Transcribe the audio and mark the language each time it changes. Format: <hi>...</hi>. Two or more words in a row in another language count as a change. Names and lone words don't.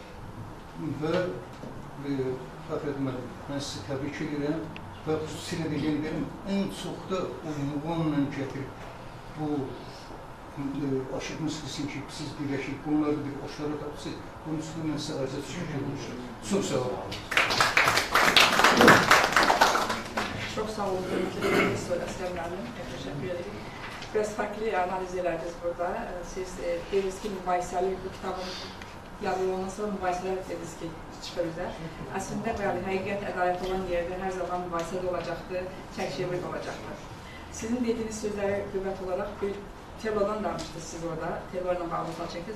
<az>Və fəxr etməliyim, mən sizi təbrik edirəm və xüsusilə də yeni deyim, ən çox da o muğamla gətirib bu aşıq müzikisini ki, siz birləşik, bunları bir oşlara tapsız, bunun üstündə mən sizə ayrıca təşəkkür edmişim. Çox sağ olun. Çok sağ olun, hürmetli Əskər müəllim,</az> <tr>teşekkür ederim. Biraz farklı analiz ederdiniz burada.</tr> <az>Siz dediniz ki, mübahisəli bu kitabın yazılığından sonra mübahisələr dediniz ki, çıxır üzə. Əslində, bəli, həqiqət, ədalət olan yerdə hər zaman mübahisə də olacaqdır, çək-çevir də olacaqdır. Sizin dediyiniz sözləri qüvvət olaraq bir Terlo'dan danışdınız siz orada, Terlo'yla bağlı çəkdiniz.</az>